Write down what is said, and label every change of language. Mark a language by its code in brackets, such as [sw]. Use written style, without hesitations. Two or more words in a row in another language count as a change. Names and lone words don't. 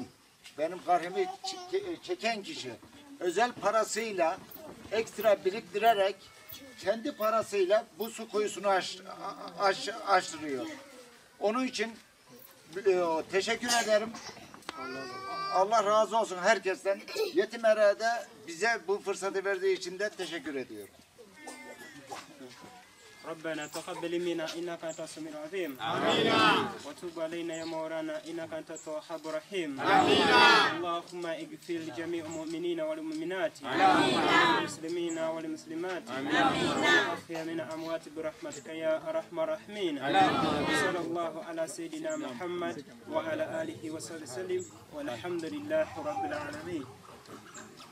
[tr] Benim karhımı çeken kişi. Özel parasıyla ekstra biriktirerek kendi parasıyla bu su kuyusunu açtırıyor. Onun için teşekkür ederim. Allah razı olsun herkesten. Yetimhane'de bize bu fırsatı verdiği için de teşekkür ediyorum. [ar] ربنا تقبل منا إنك أنت السميع العليم وتب علينا يا مولانا إنك أنت التواب الرحيم اللهم اغفر لجميع المؤمنين والمؤمنات والمسلمين والمسلمات وأحيا من أموات برحمتك يا أرحم الراحمين صلى الله على سيدنا محمد وعلى آله وصحبه وسلم والحمد لله رب العالمين.